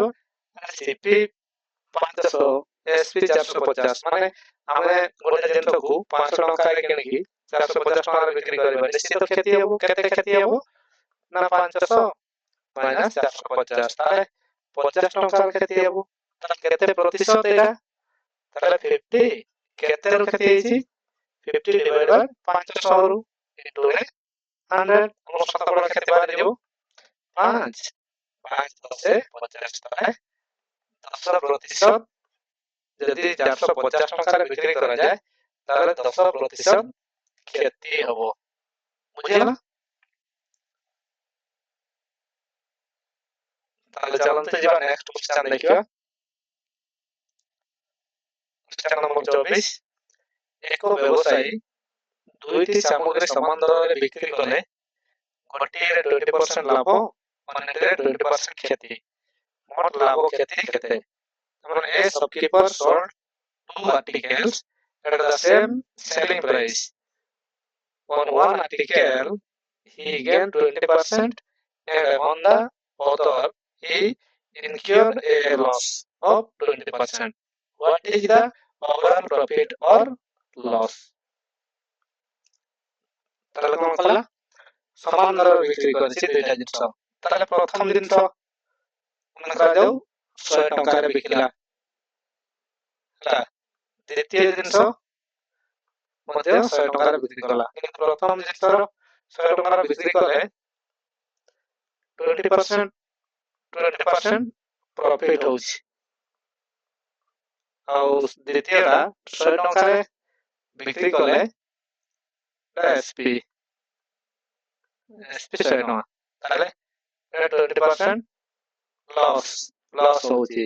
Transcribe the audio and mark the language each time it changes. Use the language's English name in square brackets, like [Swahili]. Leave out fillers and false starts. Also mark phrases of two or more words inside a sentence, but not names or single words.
[English] CP 500, SP 450, [Odia] ମାନେ ଆମେ ଗୋଟେ ଜିନିଷକୁ 500 ଟଙ୍କାରେ କିଣିକି 450 ଟଙ୍କାରେ ବିକ୍ରି କରିବା, ନିଶ୍ଚିତ କ୍ଷତି ହେବ। କେତେ କ୍ଷତି ହେବ? ନା 500 ମାଇନସ୍ 450, ତାହେଲେ 50 ଟଙ୍କାର କ୍ଷତି ହେବ। ତାହେଲେ କେତେ ପ୍ରତିଶତ ଏଇଟା? ତାହେଲେ 50 କେତେରୁ କ୍ଷତି ହେଇଛି? 50 [English] divided by [Odia] 500 ରୁ into 100, ଆମର ଶତକଡ଼ା କ୍ଷତି ବାହାରିଯିବ 5 10 50, ତାହେଲେ 10% ଯଦି 450 ଟଙ୍କାରେ ବିକ୍ରି କରାଯାଏ ତାହେଲେ 10% କ୍ଷତି ହେବ। ବୁଝିହେଲା? ତାହେଲେ ଚାଲନ୍ତୁ ଯିବା [English] next question [Odia] ଦେଖିବା। [English] question number [Odia] 24 ଏକ ବ୍ୟବସାୟୀ ଦୁଇଟି ସାମଗ୍ରୀ ସମାନ ଦରରେ ବିକ୍ରି କଲେ ଗୋଟିଏରେ 20% ଲାଭ, ଅନ୍ୟଟିରେ 20% କ୍ଷତି। ମୋଟ ଲାଭ କ୍ଷତି କେତେ? [English] ଆମର A shopkeeper sold 2 articles at the same selling price. On one article he gained 20% and on the other he incurred a loss of 20%. What is the overall profit or loss? [Odia] ତାହେଲେ କଣ କଲା? ସମାନ ଦରରେ ବିକ୍ରି କରିଛି ଦୁଇଟା ଜିନିଷ। ତାହେଲେ ପ୍ରଥମ ଜିନିଷ ମନେ କରାଯାଉ 100 ଟଙ୍କାରେ ବିକିଲା, ହେଲା। ଦ୍ୱିତୀୟ ଜିନିଷ ମଧ୍ୟ 100 ଟଙ୍କାରେ ବିକ୍ରି କଲା, କିନ୍ତୁ ପ୍ରଥମ ଜିନିଷର 100 ଟଙ୍କାରେ ବିକ୍ରି କଲେ 20% ପ୍ରଫିଟ ହଉଛି, ଆଉ ଦ୍ୱିତୀୟଟା 100 ଟଙ୍କାରେ ବିକ୍ରି କଲେ SP 100 ଟଙ୍କା, ତାହେଲେ 20% ଲସ୍ ହଉଛି।